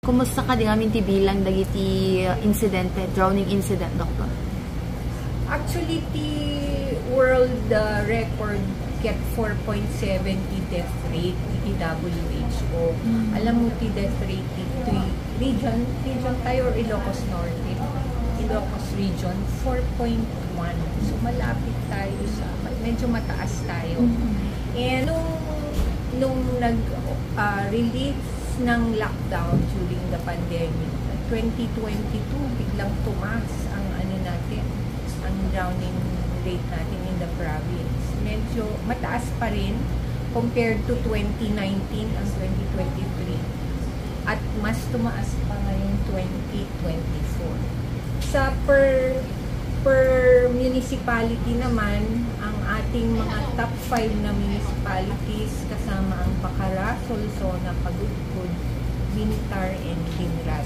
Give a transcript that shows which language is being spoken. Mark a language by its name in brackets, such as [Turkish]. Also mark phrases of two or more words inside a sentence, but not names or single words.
[Iloko] Kumusta ka din amin ti bilang dagiti incidente, [English] drowning incident, Doktor? Actually, the world record get 4.70 death rate iti WHO. [Filipino] Alam mo [Iloko] ti [English] death rate [Iloko] iti region tayo or Ilocos Norte, Ilocos region 4.1. [Filipino] So malapit tayo sa medyo mataas tayo. And nung nag-release ng lockdown [English] during the pandemic, [Filipino] 2022 biglang tumaas ang natin, ang [English] drowning rate [Filipino] natin [English] in the province. [Filipino] Medyo mataas pa rin [English] compared to [Filipino] 2019 ang 2023. At mas tumaas pa ngayong 2024. Sa per municipality naman, ang ating mga top 5 na municipalities kasama ang Bacara, Solsona, Pagudpud, Bintar, and Dinras.